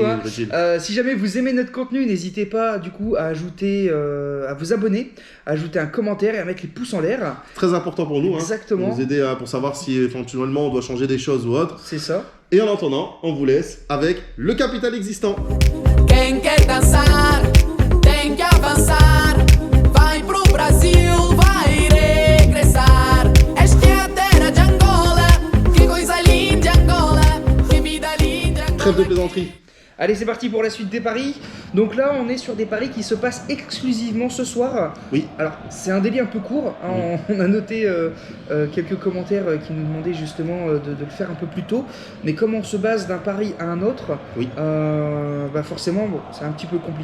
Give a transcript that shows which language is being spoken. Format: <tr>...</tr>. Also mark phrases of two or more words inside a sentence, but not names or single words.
<fr>Si jamais vous aimez notre contenu, n'hésitez pas du coup à ajouter, à vous abonner, à ajouter un commentaire et à mettre les pouces en l'air. Très important pour nous. Exactement. Pour nous aider pour savoir si éventuellement on doit changer des choses ou autre. C'est ça. Et en attendant, on vous laisse avec le capital existant.</fr> <pt>Quem quer dançar tem que avançar. Vai pro Brasil, vai regressar. Esta é a terra de Angola. Que coisa linda Angola. Que vida linda Angola.</pt> <fr>Trêve de plaisanterie. Allez, c'est parti pour la suite des paris. Donc là, on est sur des paris qui se passent exclusivement ce soir. Oui. Alors, c'est un délai un peu court. Hein, on a noté quelques commentaires qui nous demandaient justement de le faire un peu plus tôt. Mais comme on se base d'un pari à un autre, forcément, c'est un petit peu compliqué.</fr>